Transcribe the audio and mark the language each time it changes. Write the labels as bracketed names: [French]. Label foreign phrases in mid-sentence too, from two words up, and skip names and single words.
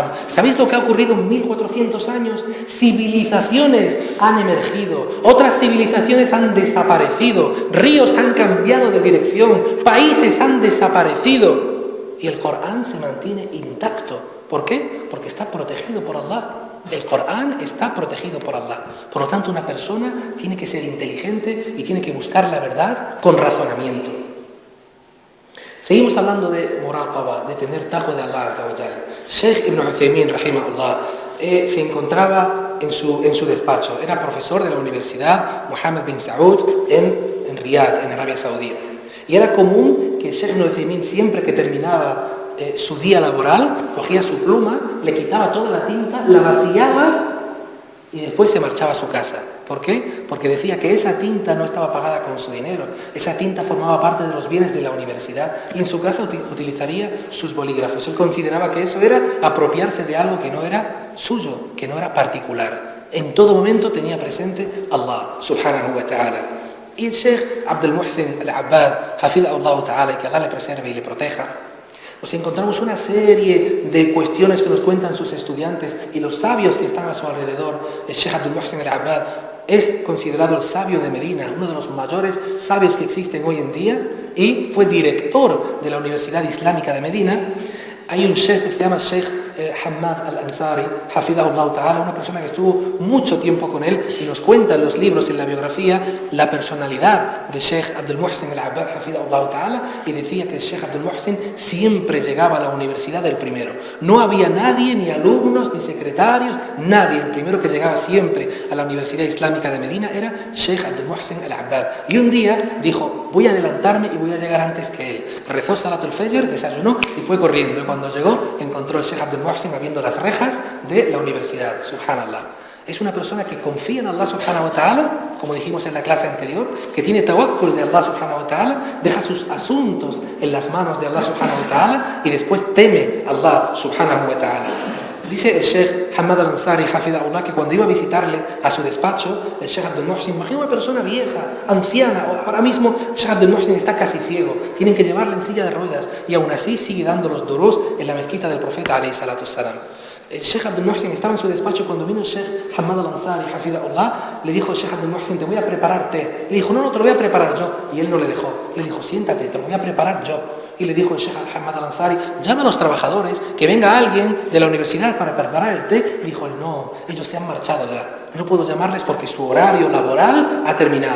[Spanish] ¿Sabéis lo que ha ocurrido en 1400 años? Civilizaciones han emergido, otras civilizaciones han desaparecido, ríos han cambiado de dirección, países han desaparecido y el Corán se mantiene intacto. ¿Por qué? Porque está protegido por Allah. El Corán está protegido por Allah. Por lo tanto, una persona tiene que ser inteligente y tiene que buscar la verdad con razonamiento. Seguimos hablando de muraqaba, de tener taqwa de Allah [Arabic] عز وجل. [Spanish] Sheikh Ibn Uthaymin, rahimahullah, se encontraba en su despacho. Era profesor de la Universidad Mohammed bin Saud en Riyadh, en Arabia Saudí. Y era común que Sheikh Ibn Uthaymin, siempre que terminaba su día laboral, cogía su pluma, le quitaba toda la tinta, la vaciaba y después se marchaba a su casa. ¿Por qué? Porque decía que esa tinta no estaba pagada con su dinero, esa tinta formaba parte de los bienes de la universidad y en su casa utilizaría sus bolígrafos. Él consideraba que eso era apropiarse de algo que no era suyo, que no era particular. En todo momento tenía presente Allah [Arabic] سبحانه وتعالى. [Spanish] Y el Sheikh Abdul Muhsin al-Abbad, [Arabic] حفظه الله تعالى, [Spanish] y que Allah le preserve y le proteja, nos encontramos una serie de cuestiones que nos cuentan sus estudiantes y los sabios que están a su alrededor. El Sheikh Abdul Muhsin al-Abbad es considerado el sabio de Medina, uno de los mayores sabios que existen hoy en día, y fue director de la Universidad Islámica de Medina. Hay un sheikh que se llama Sheikh Hamad al-Ansari, [Arabic] حفظه الله تعالى, [Spanish] una persona que estuvo mucho tiempo con él y nos cuenta en los libros, en la biografía, la personalidad de Sheikh Abdul Muhsin al-Abbad, [Arabic] حفظه الله تعالى, [Spanish] y decía que el Sheikh Abdul Muhsin siempre llegaba a la universidad el primero. No había nadie, ni alumnos, ni secretarios, nadie. El primero que llegaba siempre a la Universidad Islámica de Medina era Sheikh Abdul Muhsin al-Abbad. Y un día dijo, voy a adelantarme y voy a llegar antes que él. Rezó [Arabic] صلاة الفجر, [Spanish] desayunó y fue corriendo. Y cuando llegó, encontró al Sheikh Abdul Muhsin abriendo las rejas de la universidad. Subhanallah. Es una persona que confía en Allah [Arabic] سبحانه وتعالى, [Spanish] como dijimos en la clase anterior, que tiene tawakkul de Allah [Arabic] سبحانه وتعالى, [Spanish] deja sus asuntos en las manos de Allah [Arabic] سبحانه وتعالى [Spanish] y después teme a Allah [Arabic] سبحانه وتعالى. [Spanish] Dice el Sheikh Hamad al-Ansari, hafidhahullah, que cuando iba a visitarle a su despacho, el Sheikh Abdul Muhsin, imagina una persona vieja, anciana, ahora mismo el Sheikh Abdul Muhsin está casi ciego, tienen que llevarle en silla de ruedas y aún así sigue dando los durús en la mezquita del profeta [Arabic] عليه الصلاة السلام. [Spanish] El Sheikh Abdul Muhsin estaba en su despacho cuando vino el Sheikh Hamad al-Ansari, hafidhahullah, le dijo el Sheikh Abdul Muhsin, te voy a preparar té. Le dijo, no, te lo voy a preparar yo. Y él no le dejó. Le dijo, siéntate, te lo voy a preparar yo. Y le dijo el Sheikh Hamad al-Ansari, llama a los trabajadores, que venga alguien de la universidad para preparar el té. Dijo, no, ellos se han marchado ya. No puedo llamarles porque su horario laboral ha terminado.